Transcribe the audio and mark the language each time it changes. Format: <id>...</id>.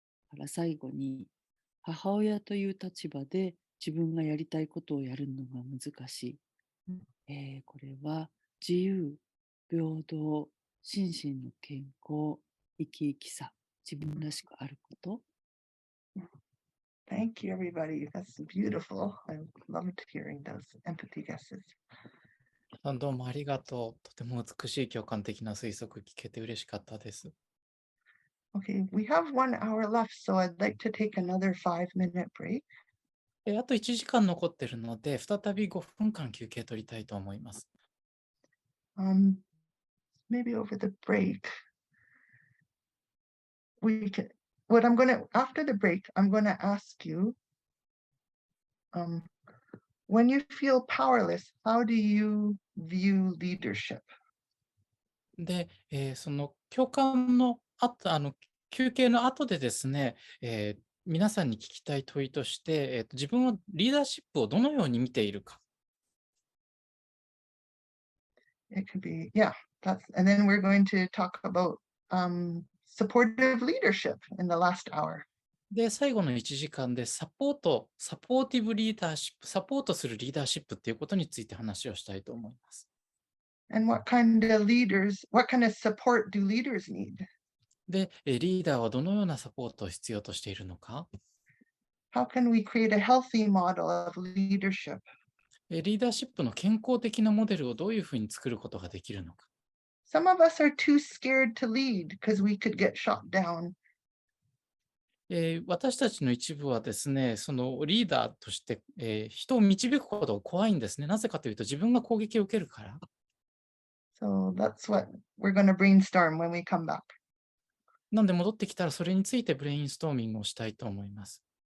<ja>から最後に、母親という立場で自分がやりたいことをやるのが難しい。これは自由、平等、心身の健康、生き生きさ、自分らしくあること。</ja> <en>Thank you, everybody. That's beautiful. I loved hearing those empathy guesses.</en> <ja>どうもありがとう。とても美しい共感的な推測聞けて嬉しかったです。</ja> <en>Okay, we have 1 hour left, so I'd like to take another 5-minute break.</en> <ja>あと1時間残ってるので、再び5分間休憩取りたいと思います。</ja> <en>Maybe over the break, after the break, I'm going to ask you, when you feel powerless, how do you view leadership?</en> <ja>で、その共感の休憩の後でですね、皆さんに聞きたい問いとして、自分はリーダーシップをどのように見ているか。</ja> <en>It could be, yeah, and then we're going to talk about supportive leadership in the last hour.</en> <ja>で、最後の1時間でサポーティブリーダーシップ、サポートするリーダーシップっていうことについて話をしたいと思います。</ja> <en>And what kind of support do leaders need?</en> <ja>で、リーダーはどのようなサポートを必要としているのか。</ja> <en>How can we create a healthy model of leadership?</en> <ja>リーダーシップの健康的なモデルをどういうふうに作ることができるのか。</ja> <en>Some of us are too scared to lead because we could get shot down.</en> <ja>私たちの一部はですね、そのリーダーとして、人を導くことが怖いんですね。なぜかというと、自分が攻撃を受けるから。</ja> <en>So that's what we're going to brainstorm when we come back.</en> <ja>なんで戻ってきたら、それについてブレインストーミングをしたいと思います。</ja>